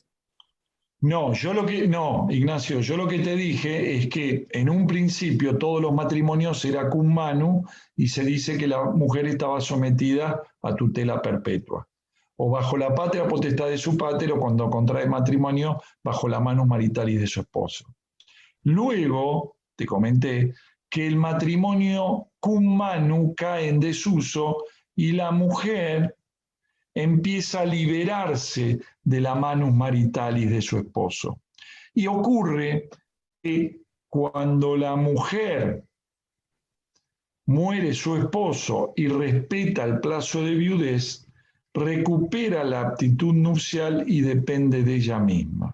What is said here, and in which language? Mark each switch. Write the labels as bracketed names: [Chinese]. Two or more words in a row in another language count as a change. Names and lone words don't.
[Spanish] No, Ignacio, yo lo que te dije es que en un principio todos los matrimonios era [Latin] cum manu [Spanish] y se dice que la mujer estaba sometida a tutela perpetua, o bajo la patria potestad de su pater, o cuando contrae matrimonio bajo la [Latin] manus maritalis [Spanish] de su esposo. Luego, te comenté, que el matrimonio [Latin] cum manu [Spanish] cae en desuso y la mujer empieza a liberarse de la [Latin] manus maritalis [Spanish] de su esposo. Y ocurre que cuando la mujer muere su esposo y respeta el plazo de viudez, recupera la aptitud nupcial y depende de ella misma.